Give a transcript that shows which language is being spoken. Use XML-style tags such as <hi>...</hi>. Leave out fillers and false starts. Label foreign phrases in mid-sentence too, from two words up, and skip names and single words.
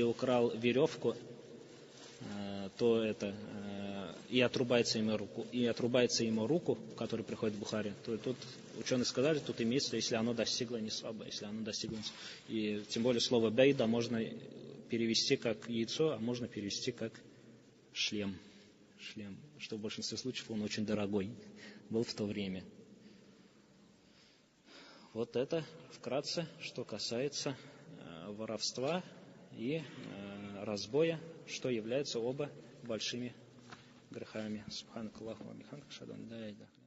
<ru>украл веревку, то это и отрубается ему руку, который приходит в Бухари, то тут ученые сказали, тут имеется, если оно достигло нисаба, и тем более слово бейда можно перевести как яйцо, а можно перевести как шлем, что в большинстве случаев он очень дорогой был в то время. Вот это вкратце, что касается воровства и разбоя, что являются оба большими грехами.</ru> <ar>سبحانك اللهم وبحمدك أشهد أن لا إله إلا أنت.</ar>